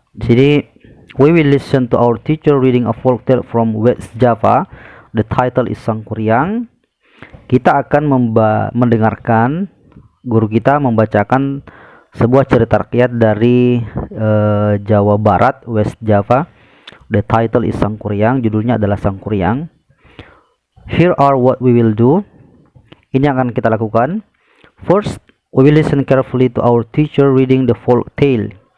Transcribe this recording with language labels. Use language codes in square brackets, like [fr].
[id] Di sini [en] we will listen to our teacher reading a folk tale from West Java. The title is Sangkuriang. [id] Kita akan mendengarkan guru kita membacakan sebuah cerita rakyat dari Jawa Barat, [en] West Java. The title is Sangkuriang. [id] Judulnya adalah Sangkuriang. [en] Here are what we will do. [id] Ini yang akan kita lakukan. [en] First, we will listen carefully to our teacher reading the folk tale.